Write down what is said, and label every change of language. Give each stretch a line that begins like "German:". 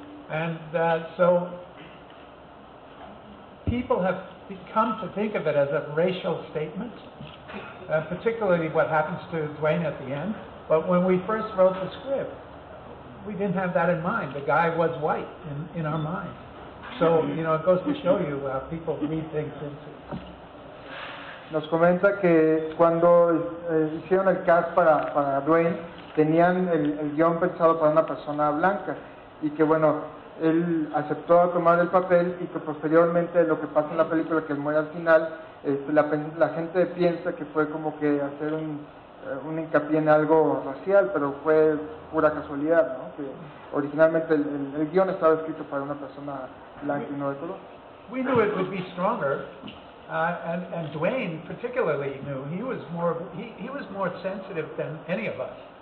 English: And so people have come to think of it as a racial statement, particularly what happens to Dwayne at the end. But when we first wrote the script, we didn't have that in mind. The guy was white in our mind. So, you know, it goes to show you how people read things into.
Spanish: Nos comenta que cuando hicieron el cast para Dwayne, tenían el guión pensado para una persona blanca, y que bueno, él aceptó tomar el papel, y que posteriormente lo que pasa en la película, que él muere al final, la gente piensa que fue como que hacer un hincapié en algo racial, pero fue pura casualidad, ¿no? Que originalmente el guión estaba escrito para una persona blanca y no de color.
English: We knew it would be stronger, and Dwayne particularly knew he was more sensitive than any of us.